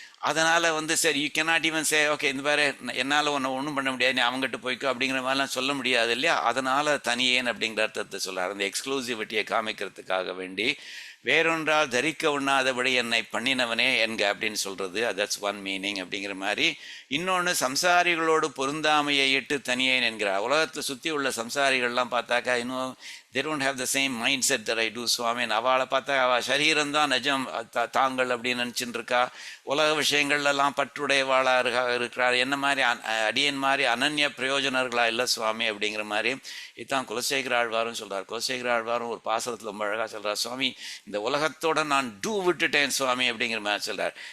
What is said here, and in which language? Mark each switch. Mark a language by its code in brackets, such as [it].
[ta] அதனால் வந்து சரி, [en] you cannot even say okay [ta] இந்த மாதிரி என்னால் ஒன்றும் பண்ண முடியாது, நீ அவங்ககிட்ட போய்க்கோ அப்படிங்கிற மாதிரிலாம் சொல்ல முடியாது இல்லையா. அதனால் தனியேன் அப்படிங்கிற அர்த்தத்தை சொல்கிறார். அந்த எக்ஸ்க்ளூசிவிட்டியை காமிக்கிறதுக்காக வேண்டி வேறொன்றால் தரிக்க உண்ணாதபடி என்னை பண்ணினவனே என்க அப்படின்னு சொல்கிறது, [en] that's one meaning [ta] அப்படிங்கிற மாதிரி. இன்னொன்று, சம்சாரிகளோடு பொருந்தாமையை இட்டு தனியேன் என்கிறார். உலகத்தை சுற்றி உள்ள சம்சாரிகள்லாம் பார்த்தாக்கா இன்னும் [en] they don't have the same mindset that I do swami. [ta] அவளை பார்த்தா அவள் சரீரம்தான் நிஜம் தாங்கள் அப்படின்னு நினச்சிட்டு இருக்கா. உலக விஷயங்கள்லாம் பற்றுடையவாளாக இருக்கிறார். என்ன மாதிரி அடியன் மாதிரி அனன்ய பிரயோஜனர்களா இல்லை சுவாமி அப்படிங்கிற மாதிரி. இதுதான் குலசேகர ஆழ்வாரும் சொல்கிறார். குலசேகர ஆழ்வாரும் ஒரு பாசனத்தில் ரொம்ப அழகாக சொல்கிறார், சுவாமி இந்த உலகத்தோட நான் விட்டுட்டேன் சுவாமி அப்படிங்கிற மாதிரி சொல்கிறார்.